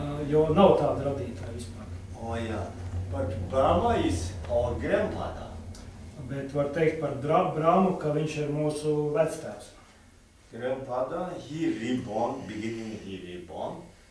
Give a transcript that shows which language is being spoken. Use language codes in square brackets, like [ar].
[lv] Jo nav tāda radītāja vispār. [en] Oh yeah, but Brahma is our grandfather. [lv] Bet var teikt par Brahmu, ka viņš ir mūsu vectēvs. [en] Grandfather, he reborn, beginning he reborn.